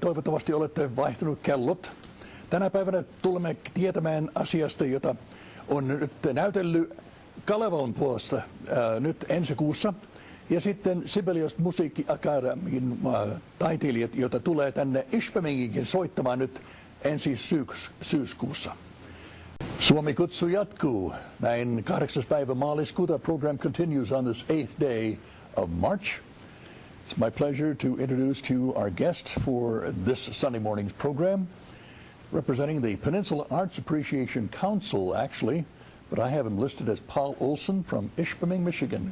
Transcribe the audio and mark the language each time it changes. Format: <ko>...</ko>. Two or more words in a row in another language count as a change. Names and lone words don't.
<fi>Toivottavasti olette vaihtanut kellot. Tänä päivänä tulemme tietämään asiasta, jota on nyt näytellyt Kalevalan puolesta nyt ensi kuussa. Ja sitten Sibelius Musiikkiakademiin taiteilijat, joita tulee tänne Ishpeminginkin soittamaan nyt ensi syyskuussa. Suomi Kutsuu jatkuu. Näin 8. päivä maaliskuuta.</fi> <en>Program continues on this 8th day of March. It's my pleasure to introduce to you our guest for this Sunday morning's program, representing the Peninsula Arts Appreciation Council, actually, but I have him listed as Paul Olson from Ishpeming, Michigan.</en>